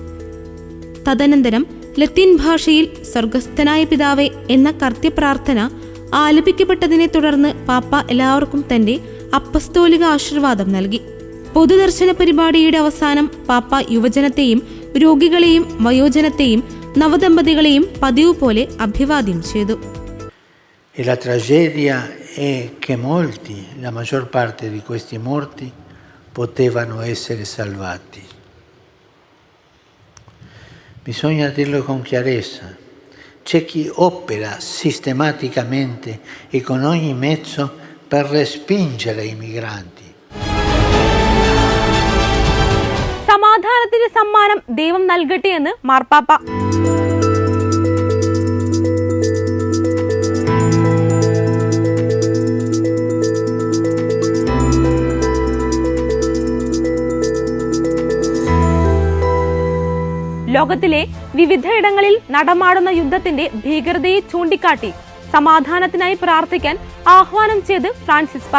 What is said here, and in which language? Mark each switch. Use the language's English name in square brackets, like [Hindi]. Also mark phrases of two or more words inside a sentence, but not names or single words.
[Malayalam] തദനന്തരം ലത്തീൻ ഭാഷയിൽ സ്വർഗസ്ഥനായ പിതാവേ എന്ന കർത്യപ്രാർത്ഥന ആലപിക്കപ്പെട്ടതിനെ തുടർന്ന് പാപ്പ എല്ലാവർക്കും തന്റെ അപ്പസ്തോലിക ആശീർവാദം നൽകി. പൊതുദർശന പരിപാടിയുടെ അവസാനം പാപ്പ യുവജനത്തെയും രോഗികളെയും വയോജനത്തെയും നവദമ്പതികളെയും പതിവ് പോലെ അഭിവാദ്യം ചെയ്തു. [Italian] E la tragedia è che molti, la maggior parte di questi morti, potevano essere salvati. Bisogna dirlo con chiarezza. C'è chi opera sistematicamente e con ogni mezzo per respingere i migranti. [Malayalam] സമാധാനത്തിന്റെ സമ്മാനം ദൈവം നൽകട്ടെ എന്ന് മാർപ്പാപ്പ. ലോകത്തിലെ വിവിധയിടങ്ങളിൽ നടമാടുന്ന യുദ്ധത്തിന്റെ ഭീകരതയെ ചൂണ്ടിക്കാട്ടി സമാധാനത്തിനായി പ്രാർത്ഥിക്കാൻ ആഹ്വാനം ചെയ്ത് ഫ്രാൻസിസ് പാപ്പ.